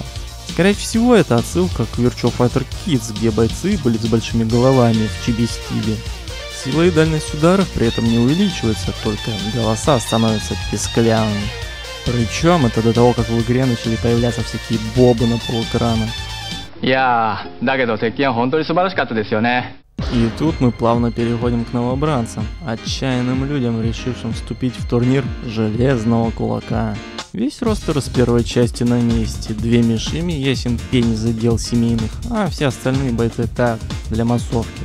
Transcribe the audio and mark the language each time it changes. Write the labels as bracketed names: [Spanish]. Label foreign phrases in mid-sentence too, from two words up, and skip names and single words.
[Russian] Скорее всего это отсылка к Virtua Fighter Kids, где бойцы были с большими головами в чиби-стиле. Сила и дальность ударов при этом не увеличивается, только голоса становятся песклявыми. Причем это до того, как в игре начали появляться всякие бобы на полэкрана. [Japanese] いやー、だけど鉄拳は本当に素晴らしかったですよね。 [Russian] И тут мы плавно переходим к новобранцам, отчаянным людям, решившим вступить в турнир Железного Кулака. Весь ростер с первой части на месте, две Мишими, ясен пень за дел семейных, а все остальные бойцы так, для массовки.